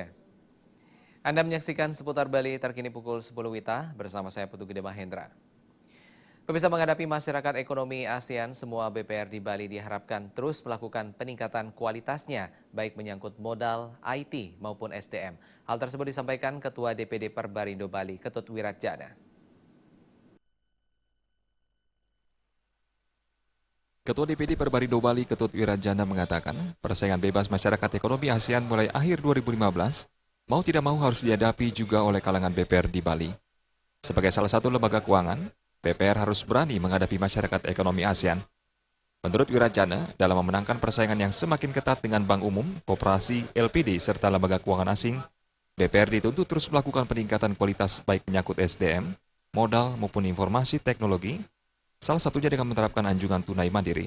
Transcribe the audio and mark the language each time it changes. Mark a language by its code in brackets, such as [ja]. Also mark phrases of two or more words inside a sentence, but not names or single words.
[id] Anda menyaksikan seputar Bali terkini pukul 10 WITA bersama saya Putu Gede Mahendra. Pemirsa, menghadapi masyarakat ekonomi ASEAN, semua BPR di Bali diharapkan terus melakukan peningkatan kualitasnya, baik menyangkut modal, IT maupun SDM. Hal tersebut disampaikan Ketua DPD Perbarindo Bali, Ketut Wiratjana. Ketua DPD Perbarindo Bali, Ketut Wiratjana mengatakan, persaingan bebas masyarakat ekonomi ASEAN mulai akhir 2015, mau tidak mau harus dihadapi juga oleh kalangan BPR di Bali. Sebagai salah satu lembaga keuangan, BPR harus berani menghadapi masyarakat ekonomi ASEAN. Menurut Wiratjana, dalam memenangkan persaingan yang semakin ketat dengan bank umum, koperasi, LPD, serta lembaga keuangan asing, BPR dituntut terus melakukan peningkatan kualitas baik menyangkut SDM, modal maupun informasi teknologi, salah satunya dengan menerapkan anjungan tunai mandiri.